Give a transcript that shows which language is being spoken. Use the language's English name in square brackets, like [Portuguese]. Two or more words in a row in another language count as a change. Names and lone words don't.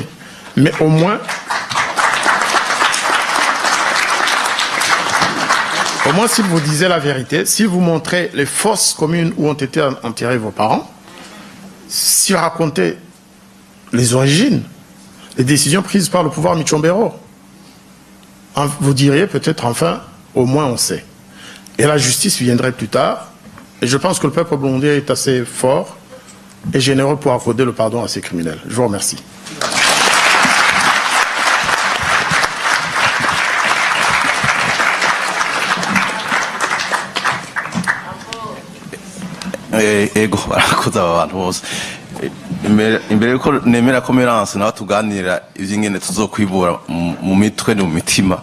[French] Mais au moins s'il vous disait la vérité, s'il vous montrait les fosses communes où ont été enterrés vos parents, s'il racontait les origines, les décisions prises par le pouvoir Michombero, vous diriez peut-être enfin, au moins on sait. Et la justice viendrait plus tard. Et je pense que le peuple burundais est assez fort et généreux pour accorder le pardon à ces criminels. Je vous remercie. [Rundi] Ego barakoze aba bantu bose imbere yuko nemera ko Merance nawe tuganira ivy'ingene tuzokwibura mu mitwe no mu mitima.